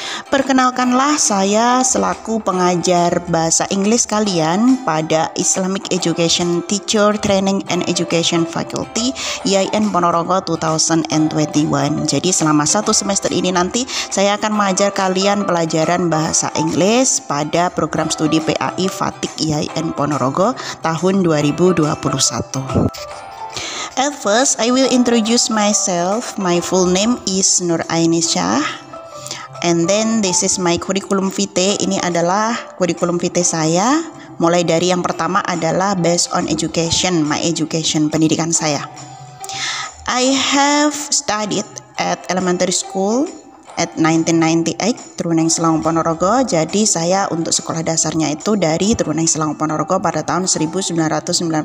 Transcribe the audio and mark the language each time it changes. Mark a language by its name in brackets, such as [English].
[Indonesian] Perkenalkanlah, saya selaku pengajar bahasa Inggris kalian pada Islamic Education Teacher Training and Education Faculty IAIN Ponorogo 2021. Jadi selama 1 semester ini nanti saya akan mengajar kalian pelajaran bahasa Inggris pada program studi PAI Fatik IAIN Ponorogo tahun 2021. [English] At first, I will introduce myself. My full name is Nur Ainisha. And then this is my curriculum vitae. [Indonesian] Ini adalah curriculum vitae saya. Mulai dari yang pertama adalah [English] based on education, my education, [Indonesian] pendidikan saya. [English] I have studied at elementary school at 1998 Truneng Selong Ponorogo. [Indonesian] Jadi saya untuk sekolah dasarnya itu dari Truneng Selong Ponorogo pada tahun 1998.